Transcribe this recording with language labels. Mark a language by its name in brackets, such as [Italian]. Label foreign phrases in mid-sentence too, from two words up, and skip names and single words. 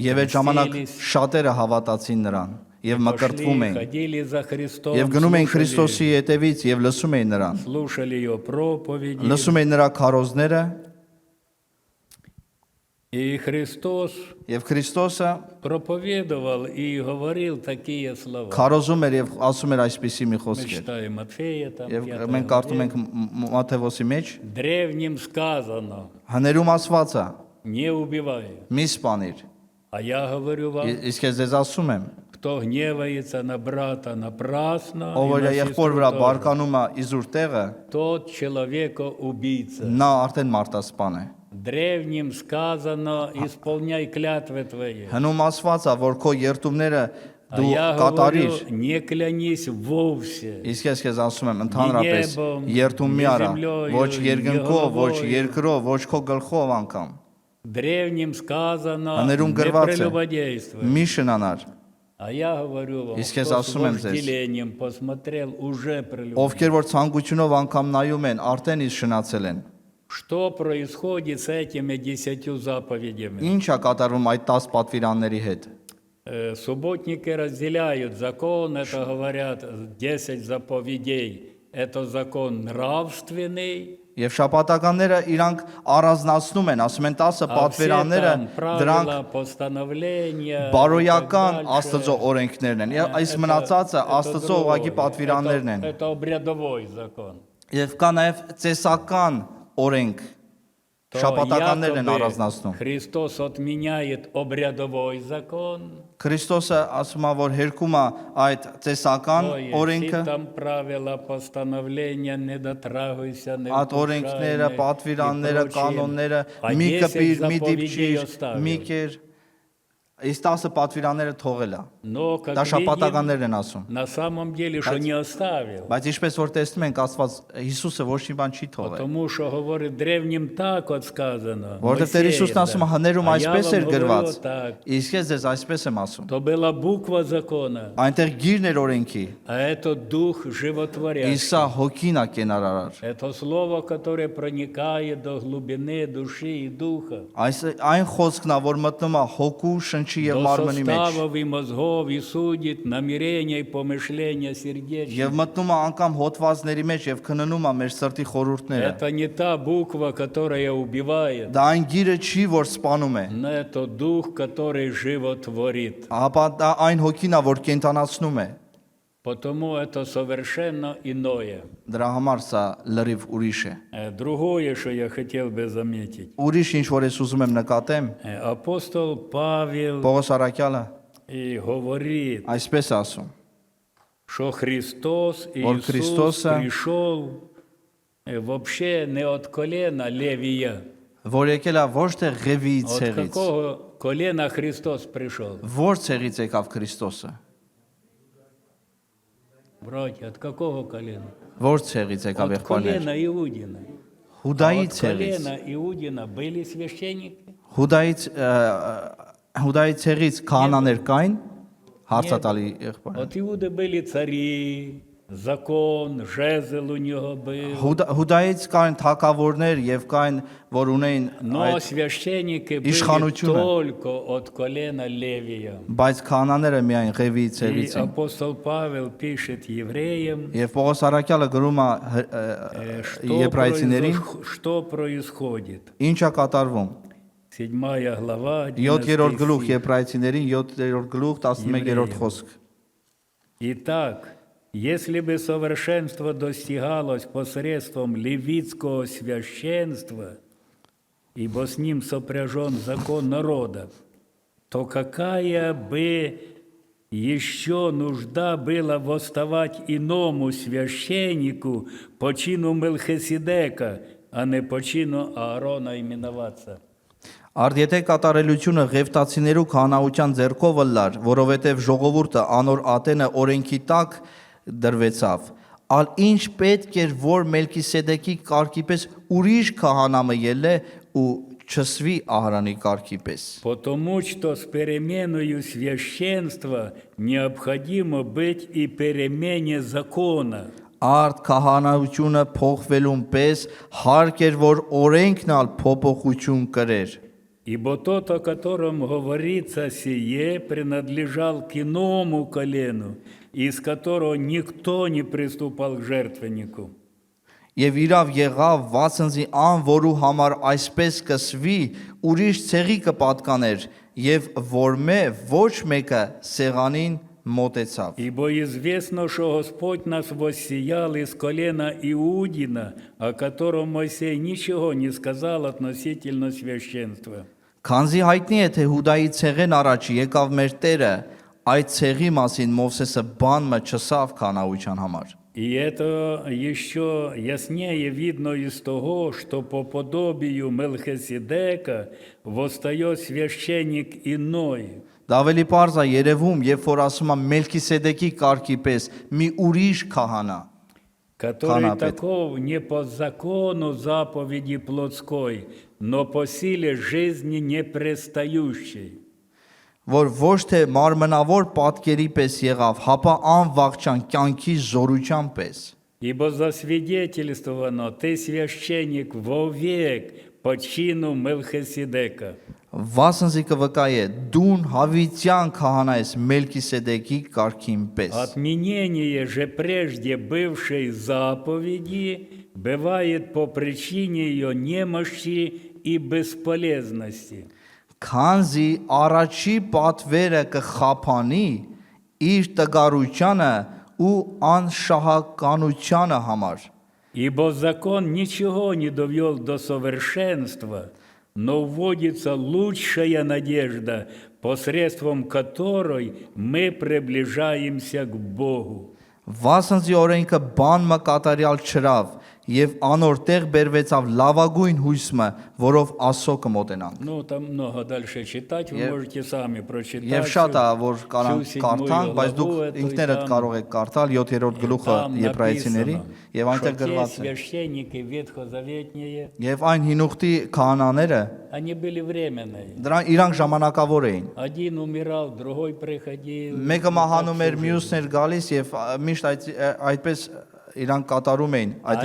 [Armenian] Եվ այդ ժամանակ [Russian] крестились, [Armenian] շատերը հավատացին նրան եւ մկրտվում [Russian] пошли, [Armenian] էին։ [Russian] ходили за Христом, [Armenian] Եվ գնում էին [Russian] слушали, [Armenian] Քրիստոսի հետևից եւ լսում էին նրան։ [Russian] слушали его проповеди. [Armenian] Լսում էին նրա քարոզները [Russian] И Христос [Armenian] եւ Քրիստոսը [Russian] проповедовал и говорил такие слова. [Armenian] քարոզում էր եւ ասում էր այսպիսի մի [Russian] Мы [Armenian] խոսքեր։ [Russian] читаем Матфея, там, [Armenian] Եվ 5 մենք կարդում ենք Մատթեոսի մեջ, [Russian] Древним сказано: [Armenian] հներում ասված է. [Russian] не убивай. [Armenian] Մի սպանիր։ [Russian] А я говорю вам, [Armenian] Իսկ ես ձեզ ասում եմ, [Russian] кто гневается на брата напрасно, [Armenian] ով [Russian] и [Armenian] որ [Russian] на [Armenian] եղբոր [Russian] сестру [Armenian] վրա [Russian] тоже, [Armenian] բարկանում է իզուր տեղը, [Russian] тот человека-убийца. [Armenian] նա արդեն մարտասպան է։ [Russian] Древним сказано: исполняй клятвы твои. [Armenian] Հնում ասված է, որ քո երթումները [Russian] А [Armenian] դու [Russian] я говорю: [Armenian] կատարիր։ [Russian] не клянись вовсе. [Armenian] Իսկ ես քեզ ասում եմ, ընդհանրապես [Russian] նեբոմ, [Armenian] երթում մի արա, [Russian] նեզեմլոյ, [Armenian] ոչ երկնքով, ոչ եղողոյ, երկրով, ոչ քո գլխով անգամ։ [Russian] Древним сказано: [Armenian] Հներում [Russian] не [Armenian] գրված է. [Russian] прелюбодействуй. [Armenian] Մի շնանար, [Russian] А я говорю вам, [Armenian] Իսկ ես [Russian] кто с [Armenian] ասում եմ ձեզ, [Russian] вожделением посмотрел, уже прелюбодействует. [Armenian] ովքեր որ ցանկությունով անգամ նայում են, արդեն իսկ շնացել են։ [Russian] Что происходит с этими 10 заповедями? [Armenian] Ինչ է катарվում այդ 10 պատվիրանների հետ։ [Russian] Субботники разделяют закон, это говорят 10 заповедей. Это закон нравственный, [Armenian] Եվ շաբաթականները իրանք առանձնացնում են, ասում են 10 [Russian] а все [Armenian] պատվիրանները, [Russian] там [Armenian] դրանք [Russian] правила, постановления. [Armenian] բարոյական [Russian] и так дальше. [Armenian] Աստծո օրենքներն են։ Եվ այս [Russian] Это- [Armenian] մնացածը [Russian] это [Armenian] Աստծո ուղղակի [Russian] другое. [Armenian] պատվիրաններն են։ [Russian] Это обрядовой закон. [Armenian] Եվ կա նաև ծեսական օրենք, [Russian] То [Armenian] շաբաթականներն են [Russian] якобы [Armenian] առանձնացնում։ [Russian] Христос отменяет обрядовой закон, [Armenian] Քրիստոսը ասում է, որ հերքում է այդ ծեսական [Russian] то есть [Armenian] օրենքը, [Russian] все там правила, постановления, не дотрагивайся, не [Armenian] այդ օրենքները, [Russian] вкушай, [Armenian] պատվիրանները, [Russian] и прочее. [Armenian] կանոնները, [Russian] А [Armenian] մի [Russian] 10 [Armenian] կպիր, մի [Russian] заповедей [Armenian] դիպչիր, [Russian] оставил. [Armenian] մի կեր, այս 10 պատվիրանները թողել է։ [Russian] Но, как [Armenian] Դա [Russian] видим, [Armenian] շաբաթականներն են ասում։ [Russian] на самом деле, что не оставил. [Armenian] Բայց ինչպես որ տեսնում ենք, Աստված Հիսուսը ոչ մի բան չի թողել։ [Russian] Потому что, говорит, древним так вот сказано. [Armenian] Որովհետև Տեր [Russian] Моисеем, [Armenian] Հիսուսն ասում է, [Russian] да. [Armenian] հներում [Russian] А я [Armenian] այսպես [Russian] вам [Armenian] էր [Russian] говорю [Armenian] գրված։ [Russian] так. [Armenian] Իսկ ես ձեզ այսպես եմ ասում։ [Russian] То была буква закона, [Armenian] Այնտեղ գիրն էր օրենքի, [Russian] а это дух [Armenian] իսկ [Russian] животворящий. [Armenian] սա հոգին է կենարարար։ [Russian] Это слово, которое проникает до глубины души и духа, [Armenian] Այն խոսքն է, որ մտնում է хոկու, շնչի եւ [Russian] до [Armenian] մարմնի մեջ։ [Russian] суставов и мозгов и судит намерения и помышления сердечных. [Armenian] Եվ մտնում է անգամ հոտվածների մեջ եւ քննում է մեր սրտի խորհուրդները։ [Russian] Это не та буква, которая убивает, [Armenian] Դա այն գիրը չի, որ սպանում է, [Russian] но это дух, который животворит. [Armenian] ապա դա այն հոգին է, որ կենտանացնում է։ [Russian] Потому это совершенно иное. [Armenian] Դրա համար սա լրիվ ուրիշ է։ [Russian] Другое, что я хотел бы заметить. [Armenian] Ուրիշ ինչ որ ես уզում եմ նկատեմ, [Russian] Апостол Павел [Armenian] Պողոս Արաքյալը [Russian] и говорит, [Armenian] այսպես է ասում, [Russian] что Христос Вот Иисус Христоса- пришел вообще не от колена Левия, [Armenian] որ եկել է ոչ թե ղևի [Russian] От [Armenian] ցեղից, [Russian] какого колена Христос пришел? [Armenian] որ ցեղից եկավ Քրիստոսը, [Russian] Братья, от какого колена? [Armenian] որ ցեղից եկավ [Russian] От [Armenian] եղբայրներ, [Russian] колена Иудина. [Armenian] Հուդայի [Russian] От [Armenian] ցեղից, [Russian] колена Иудина были священники? [Armenian] Հուդայի ցեղից քահանաներ կային, հարցատալի եղբայր։ [Russian] От Иуды были цари, закон, жезл у него был. [Armenian] Հուդայից կային թագավորներ եւ կային, որ ունեին [Russian] Но священники были [Armenian] իշխանությունը, [Russian] только от колена Левия. [Armenian] բայց քահանաները միայն ղևի [Russian] И [Armenian] ցեղից են։ [Russian] апостол Павел пишет евреям, [Armenian] Եվ Պողոս Արաքյալը գրում է եբրայցիներին, [Russian] что происходит. [Armenian] ինչ է կատարվում։ [Russian] 7 глава, [Armenian] 7-րդ [Russian] 11 [Armenian] գլուխ [Russian] стих. [Armenian] եբրայցիներին 7-րդ գլուխ 11-րդ խոսք։ [Russian] Итак, если бы совершенство достигалось посредством левитского священства, ибо с ним сопряжен закон народов, то какая бы еще нужда была восставать иному священнику по чину Мелхиседека, а не по чину Аарона именоваться? [Armenian] Արդ եթե կատարելությունը ղևտացիներու քահանայության ձեռքով լար, որովհետև ժողովուրդը անոր ատենը օրենքի տակ դրվեցավ, ալ ինչ պետք էր որ Մելքիսեդեկի կարգի պես ուրիշ քահանամը ելե ու չսվի Ահարանի կարգի պես։ [Russian] Потому что с переменою священства необходимо быть и перемене закона. [Armenian] Արդ քահանայությունը փոխվելուն պես հարկ էր որ օրենքն ալ փոփոխություն կրեր։ [Russian] Ибо тот, о котором говорится сие, принадлежал к иному колену, из которого никто не приступал к жертвеннику. [Armenian] Եվ իրավ եղավ վասնզի ան որու համար այսպես կսվի ուրիշ ցեղի կպատկաներ եւ որմե ոչ մեկը սեղանին մոտեցավ։ [Russian] Ибо известно, что Господь нас воссиял из колена Иудина, о котором Моисей ничего не сказал относительно священства. [Armenian] Քանզի հայտնի է թե Հուդայի ցեղեն առաջ եկավ մեր Տերը, այդ ցեղի մասին Մովսեսը բան մը չսավ քանաության համար։ [Russian] И это еще яснее видно из того, что по подобию Мелхиседека восстает священник иной. [Armenian] Դա ավելի պարզ է երևում, երբ որ ասում է Մելքիսեդեկի կարգի պես մի ուրիշ քահանա, [Russian] Который Ханапет. таков не по закону заповеди плотской, но по силе жизни непрестающей. [Armenian] որ ոչ թե մարմնավոր պատկերի պես եղավ, հապա անվաղճան կյանքի զորության պես։ [Russian] Ибо засвидетельствовано, ты священник вовек по чину Мелхиседека. [Armenian] Վասնզի կվկայե դուն հավիտյան քահանա ես Մելքիսեդեկի կարգին պես։ [Russian] Отменение же прежде бывшей заповеди бывает по причине ее немощи и бесполезности. [Armenian] Քանզի առաջի պատվերը կխափանի իր տգարությանը ու անշահականությանը համար։ [Russian] Ибо закон ничего не довел до совершенства, но вводится лучшая надежда, посредством которой мы приближаемся к Богу. [Armenian] Վասնզի օրենքը բան մը կատարյալ չրավ եւ անոր տեղ բերվեցավ լավագույն հույսը, որով Աստծո կմոտենանք։ [Russian] Ну, там много дальше читать, вы можете сами прочитать. [Armenian] Եվ շատ է որ կարանք [Russian] всю [Armenian] կարդանք, բայց դուք [Russian] главу эту, и [Armenian] ինքներդ [Russian] там- [Armenian] կարող եք կարդալ 7-րդ գլուխը [Russian] там [Armenian] եբրայեցիների [Russian] написано, [Armenian] եւ այնտեղ [Russian] что те [Armenian] գրված է։ [Russian] священники ветхозаветние, [Armenian] Եվ այն հինուխտի քահանաները [Russian] они были временные. [Armenian] իրանք ժամանակավոր էին։ [Russian] Один умирал, другой приходил. [Armenian] Մեկը մահանում էր, մյուսն էր գալիս եւ միշտ այդպես իրանք կատարում էին այդ